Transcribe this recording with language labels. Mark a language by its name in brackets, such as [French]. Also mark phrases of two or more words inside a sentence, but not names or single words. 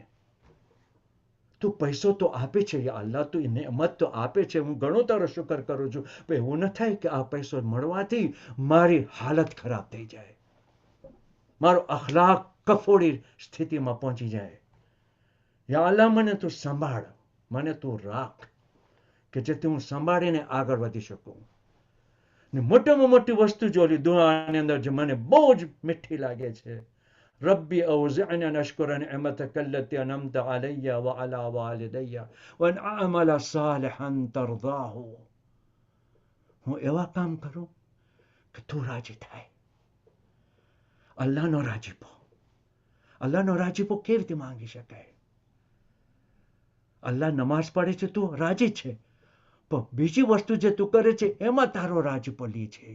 [Gujarati] તું પૈસો તો આપે છે [Arabic] يا الله, [Gujarati] તું નેમત તો આપે છે, હું ઘણો તારો શુકર કરું છું, પણ એવું ન થાય કે આ પૈસો મળવાથી મારી હાલત ખરાબ થઈ જાય, મારો અખલાક કફોડી સ્થિતિમાં પહોંચી જાય. [Arabic] يا الله, [Gujarati] મને તું સંભાળ, મને તું રાખ, કે જેથી હું સંભાળીને આગળ વધી શકું. ને મોટામાં મોટી વસ્તુ જો દુઆની અંદર જે મને બહુ જ મીઠી લાગે છે, [Arabic] ربي أوزعني أن أشكر نعمتك التي أنعمت علي وعلى والدي وأن أعمل صالحا ترضاه. [Gujarati] હું એવા કામ કરું કે તું રાજી થાય. અલ્લાહનો રાજીપો, અલ્લાહનો રાજીપો કેવી રીતે માંગી શકાય? અલ્લાહ નમાઝ પડે છે, તું રાજી છે, પણ બીજી વસ્તુ જે તું કરે છે એમાં તારો રાજીપો લે છે.